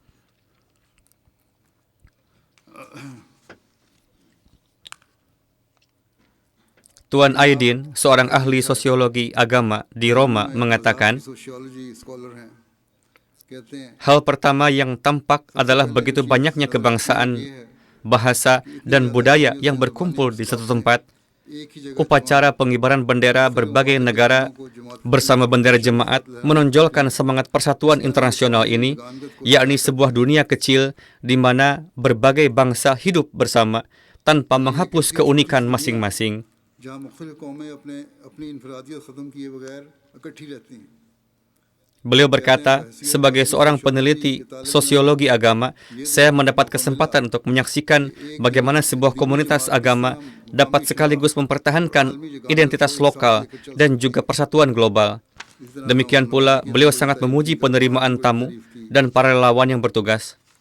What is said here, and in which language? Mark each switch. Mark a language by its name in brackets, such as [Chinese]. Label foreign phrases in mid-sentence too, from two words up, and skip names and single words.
[Indonesian] Tuan Aidin, seorang ahli sosiologi agama di Roma, mengatakan, hal pertama yang tampak adalah begitu banyaknya kebangsaan, bahasa, dan budaya yang berkumpul di satu tempat. Upacara pengibaran bendera berbagai negara bersama bendera jemaat menonjolkan semangat persatuan internasional ini, yakni sebuah dunia kecil di mana berbagai bangsa hidup bersama tanpa menghapus keunikan masing-masing. [Urdu] جہاں مختلف قومیں اپنی انفرادیت ختم کیے بغیر اکٹھی رہتی ہیں. [Indonesian] Beliau berkata, sebagai seorang peneliti sosiologi agama, saya mendapat kesempatan untuk menyaksikan bagaimana sebuah komunitas agama dapat sekaligus mempertahankan identitas lokal dan juga persatuan global. Demikian pula, beliau sangat memuji penerimaan tamu dan para relawan yang bertugas.